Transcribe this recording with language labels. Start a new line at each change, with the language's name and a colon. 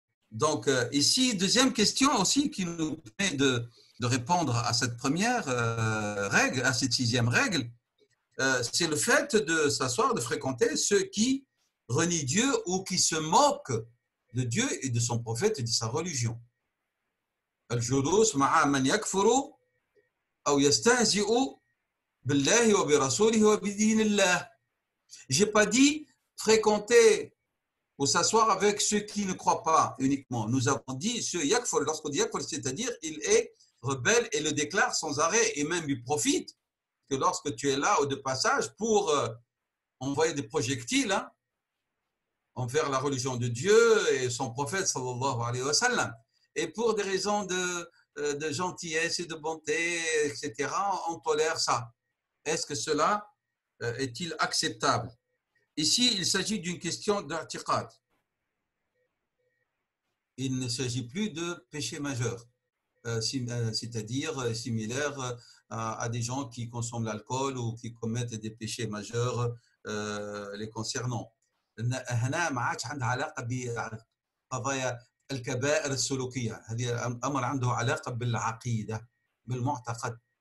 French: Donc, ici, deuxième question aussi qui nous permet de répondre à cette première règle, à cette sixième règle, c'est le fait de s'asseoir, de fréquenter ceux qui renient Dieu ou qui se moquent de Dieu et de son prophète et de sa religion.
Arabic: الجلوس مع من يكفر أو يستهزئ بالله وبرسوله وبدين الله.
French: J'ai pas dit fréquenter ou s'asseoir avec ceux qui ne croient pas uniquement. Nous avons dit ceux yakfur, lorsqu'on dit yakfur, c'est-à-dire il est rebelle et le déclare sans arrêt et même il profite que lorsque tu es là ou de passage pour envoyer des projectiles envers la religion de Dieu et son prophète sallallahu alayhi wa sallam. Et pour des raisons de gentillesse et de bonté, etc., on tolère ça. Est-ce que cela est-il acceptable? Ici, il s'agit d'une question d'artiqad. Il ne s'agit plus de péché majeur, c'est-à-dire similaire à des gens qui consomment l'alcool ou qui commettent des péchés majeurs les concernant.
Arabic: هنا ما عادش عندها علاقه بقضايا الكبائر السلوكيه، هذه امر عنده علاقه بالعقيده بالمعتقد.